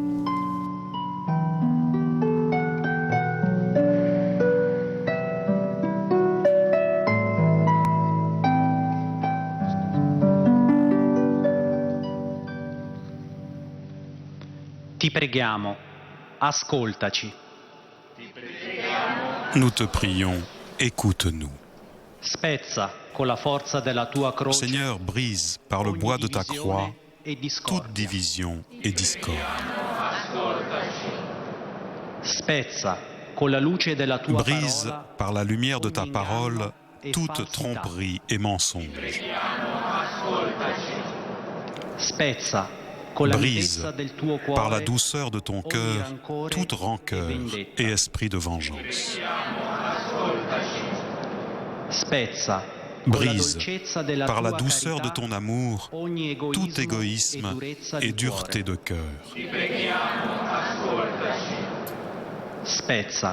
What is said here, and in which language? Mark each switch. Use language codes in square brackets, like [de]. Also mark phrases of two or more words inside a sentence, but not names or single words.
[it] Ti preghiamo, ascoltaci. [fr] Nous te prions, écoute-nous. [it] Spezza con la forza della tua croce. [fr] Seigneur, brise par le bois de ta croix toute division et discorde. [it] Spezza con la luce della tua [fr] brise [it] parola, [fr] par la lumière de ta parole toute tromperie et mensonge. [it] Spezza con la [fr] brise [it] mitezza del tuo cuore, [fr] par la douceur de ton cœur [it] rancore [fr] toute rancœur [it] e vendetta. [fr] et esprit de vengeance. [it] Spezza [fr] brise par la douceur de ton amour tout égoïsme et dureté de cœur. [it] Spezza